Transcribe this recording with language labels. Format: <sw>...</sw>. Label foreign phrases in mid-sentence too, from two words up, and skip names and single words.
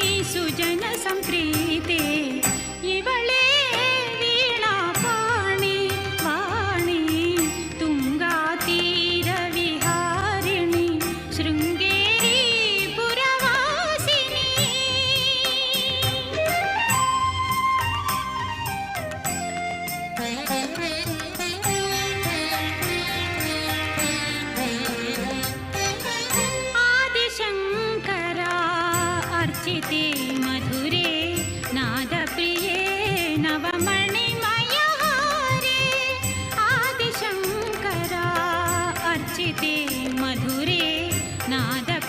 <kn>ಸುಜನ ಸಂಪ್ರೀತೆ ಇವಳೇ ವೀಣಾ ಪಾಣಿ ವಾಣಿ ತುಂಗಾ ತೀರ ವಿಹಾರಿಣಿ ಶೃಂಗೇರಿ ಪುರವಾಸಿನಿ.</kn> <sa>ಆದಿಶಂಕರ अर्चिते मधुरे नादप्रिये नवमणिमयहारे आदिशंकरा अर्चिते मधुरे नाद</sa>